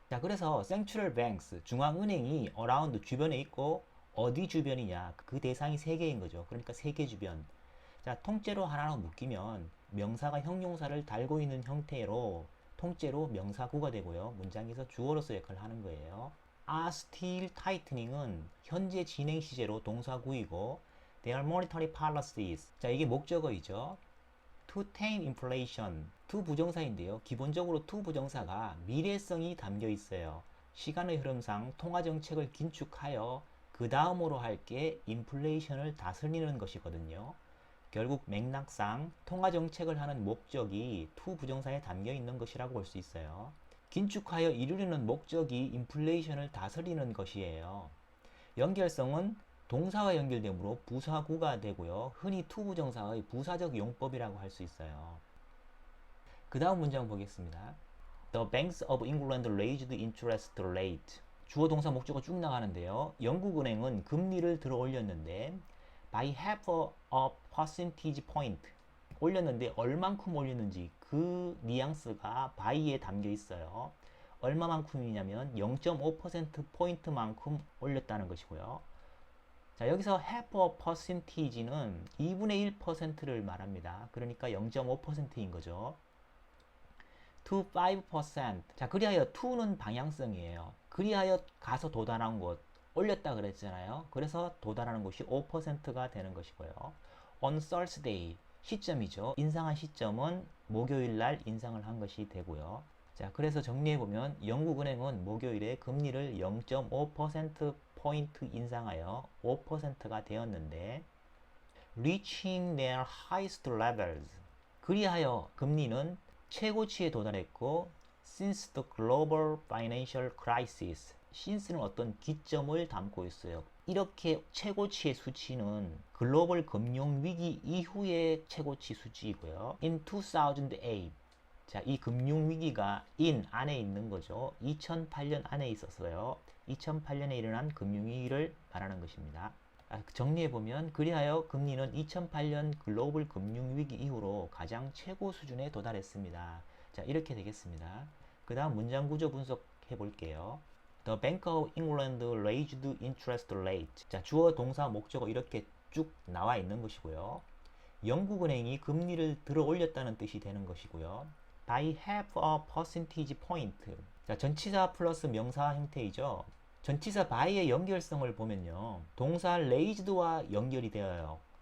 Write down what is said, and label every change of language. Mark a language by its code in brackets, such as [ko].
[ko] 자, 그래서 Central Banks, 중앙은행이 around 주변에 있고 어디 주변이냐? 그 대상이 세계인 거죠. 그러니까 세계 주변. 자, 통째로 하나로 묶이면 명사가 형용사를 달고 있는 형태로 통째로 명사구가 되고요. 문장에서 주어로서 역할을 하는 거예요. [en] are still tightening은 [ko] 현재 진행 시제로 동사구이고 [en] their monetary policies. [ko] 자, 이게 목적어이죠. [en] to tame inflation. [ko] to 부정사인데요. 기본적으로 to 부정사가 미래성이 담겨 있어요. 시간의 흐름상 통화정책을 긴축하여 그 다음으로 할 게 인플레이션을 다스리는 것이거든요. 결국 맥락상 통화정책을 하는 목적이 to 부정사에 담겨 있는 것이라고 볼 수 있어요. 긴축하여 이루려는 목적이 인플레이션을 다스리는 것이에요. 연결성은 동사와 연결되므로 부사구가 되고요. 흔히 to 부정사의 부사적 용법이라고 할 수 있어요. 그 다음 문장 보겠습니다. [en] The banks of England raised interest rate. [ko] 주어 동사 목적어 쭉 나가는데요. 영국은행은 금리를 들어 올렸는데 [en] by half a percentage point. [ko] 올렸는데 얼만큼 올렸는지 그 뉘앙스가 by에 담겨 있어요. 얼마만큼이냐면 0.5%포인트만큼 올렸다는 것이고요. 자, 여기서 half a percentage는 2분의 1%를 말합니다. 그러니까 0.5%인 거죠. to 5%. 자, 그리하여 to는 방향성이에요. 그리하여 가서 도달한 곳. 올렸다 그랬잖아요. 그래서 도달하는 곳이 5%가 되는 것이고요. [en] on Thursday. [ko] 시점이죠. 인상한 시점은 목요일 날 인상을 한 것이 되고요. 자, 그래서 정리해보면 영국은행은 목요일에 금리를 0.5%포인트 인상하여 5%가 되었는데 [en] reaching their highest levels. [ko] 그리하여 금리는 최고치에 도달했고 [en] since the global financial crisis. [ko] since는 어떤 기점을 담고 있어요. 이렇게 최고치의 수치는 글로벌 금융위기 이후의 최고치 수치이고요. [en] in 2008. [ko] 자, 이 금융위기가 in 안에 있는 거죠. 2008년 안에 있었어요. 2008년에 일어난 금융위기를 말하는 것입니다. 정리해보면 그리하여 금리는 2008년 글로벌 금융위기 이후로 가장 최고 수준에 도달했습니다. 자, 이렇게 되겠습니다. 그 다음 문장 구조 분석해 볼게요. [en] The Bank of England raised interest rate. [ko] 자, 주어, 동사, 목적어 이렇게 쭉 나와 있는 것이고요. 영국은행이 금리를 들어 올렸다는 뜻이 되는 것이고요. [en] by half a percentage point. [ko] 자, 전치사 플러스 명사 형태이죠. 전치사 by의 연결성을 보면요. 동사 raised와 연결이 되어요.